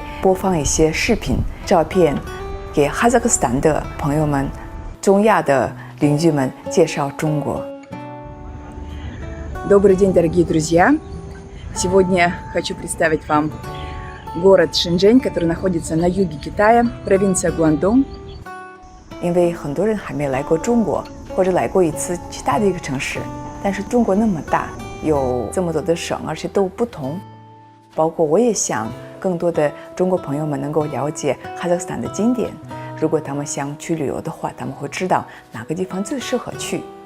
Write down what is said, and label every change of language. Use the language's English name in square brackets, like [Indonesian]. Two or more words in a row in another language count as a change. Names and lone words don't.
[Chinese] 播放一些视频、照片，给哈萨克斯坦的朋友们、中亚的邻居们介绍中国。 [Russian] Добрый день, дорогие друзья! Сегодня хочу представить вам город Шэньчжэнь, который находится на юге Китая, провинция Гуандong. [Chinese] 因为很多人还没来过中国，或者来过一次其他的一个城市，但是中国那么大。有这么多的省，而且都不同，包括我也想更多的中国朋友们能够了解哈萨克斯坦的景点。如果他们想去旅游的话，他们会知道哪个地方最适合去。